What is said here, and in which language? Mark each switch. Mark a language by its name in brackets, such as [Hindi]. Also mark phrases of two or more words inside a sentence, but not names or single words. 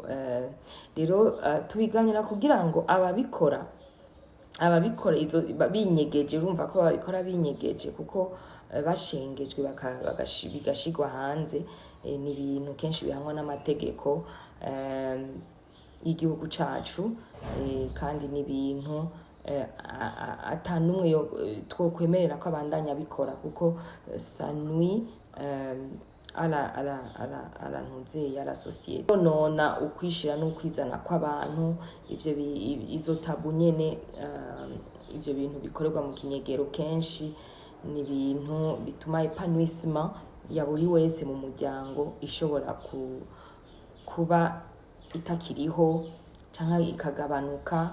[Rundi] Rero tubiganira kugira ngo ababikora izo binyegeje, urumva ko babikora binyegeje kuko bashengejwe bigashigwa hanze. Ni ibintu kenshi bihanwa n'amategeko y'igihugu cacu, kandi ni ibintu atanumwe twokwemerera ko abandanya bikora, kuko [French] ça nuit à la société, [Rundi] nona ukwishira n'ukwizana kw'abantu. Izo tabu nyene, ivyo bintu bikorerwa mu kinyegero kenshi ni ibintu bituma épanouissement ya buri wese mu muryango ishobora kuba itakiriho canke ikagabanuka.